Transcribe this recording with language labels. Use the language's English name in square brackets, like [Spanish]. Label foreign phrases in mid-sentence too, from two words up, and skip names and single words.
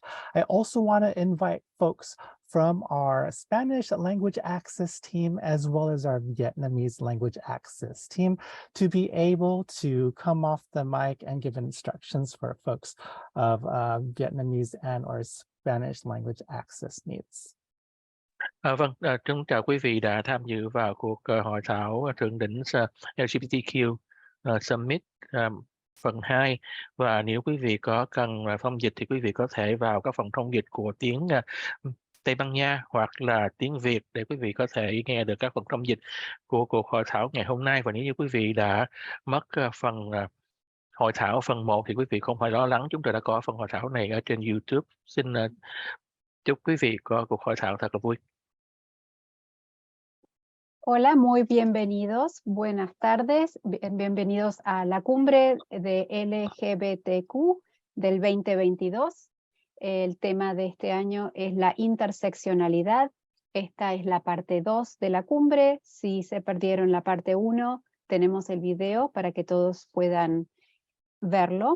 [English] I also want to invite folks from our Spanish language access team, as well as our Vietnamese language access team, to be able to come off the mic and give instructions for folks of Vietnamese and or Spanish language access needs. [Vietnamese] Vâng, chào quý vị đã tham dự vào cuộc hội thảo thượng đỉnh [English] LGBTQ Summit [Vietnamese] phần 2. Và nếu quý vị có cần thông dịch thì quý vị có thể vào các phần thông dịch của tiếng Tây Ban Nha hoặc là tiếng Việt để quý vị có thể nghe được các phần thông dịch của cuộc hội thảo ngày hôm nay. Và nếu như quý vị đã mất phần hội thảo phần 1 thì quý vị không phải lo lắng, chúng tôi đã có phần hội thảo này ở trên YouTube. Xin chúc quý vị có cuộc hội thảo thật là vui. [Spanish] Hola, muy bienvenidos, buenas tardes, bienvenidos a la cumbre de LGBTQ del 2022. El tema de este año es la interseccionalidad. Esta es la parte 2 de la cumbre. Si se perdieron la parte 1, tenemos el video para que todos puedan verlo.